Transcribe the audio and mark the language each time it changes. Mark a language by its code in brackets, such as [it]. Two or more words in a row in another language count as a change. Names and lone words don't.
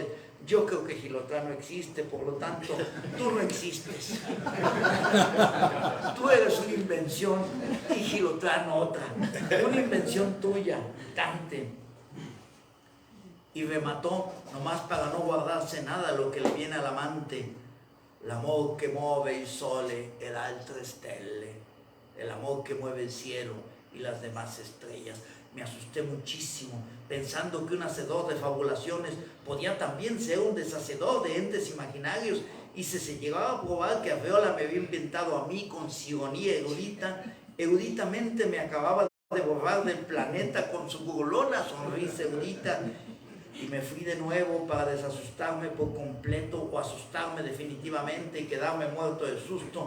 [es] Yo creo que Gilotrán no existe, por lo tanto, tú no existes. Tú eres una invención y Gilotrán otra. Una invención tuya, Dante. Y remató, nomás para no guardarse nada lo que le viene al amante. [it] L'amor che muove il sole e le altre stelle. [es] El amor que mueve el cielo y las demás estrellas. Me asusté muchísimo, pensando que un hacedor de fabulaciones podía también ser un deshacedor de entes imaginarios, y si se llegaba a probar que Arreola me había inventado a mí con ironía eruditamente me acababa de borrar del planeta con su burlona sonrisa erudita, y me fui de nuevo para desasustarme por completo o asustarme definitivamente y quedarme muerto de susto.